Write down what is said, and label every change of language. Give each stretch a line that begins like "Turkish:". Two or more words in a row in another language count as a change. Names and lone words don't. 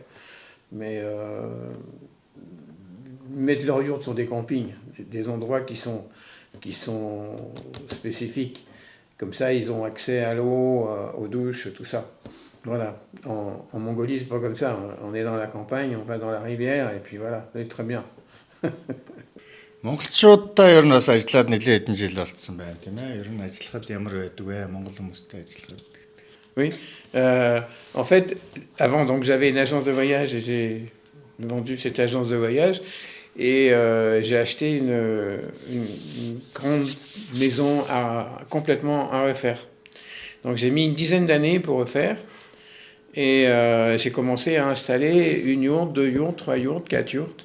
French: Mais mettre leur yourte sur des campings, des endroits qui sont spécifiques. Comme ça, ils ont accès à l'eau, aux douches, tout ça. Voilà. En Mongolie, c'est pas comme ça. On est dans la campagne, on va dans la rivière, et puis voilà, c'est très bien.
Mongolian: Монголчуудаа ер нь бас ажиллаад нэлээд хэдэн жил болцсон байна тийм ээ. Ер нь ажиллахад ямар байдаг вэ? Монгол хүмүүстэй ажиллахад.
French: Oui. En fait, avant, donc j'avais une agence de voyage et j'ai vendu cette agence de voyage et j'ai acheté une grande maison complètement à refaire. Donc j'ai mis une dizaine d'années pour refaire et j'ai commencé à installer une yourte, 2 yourtes, 3 yourtes, 4 yourtes.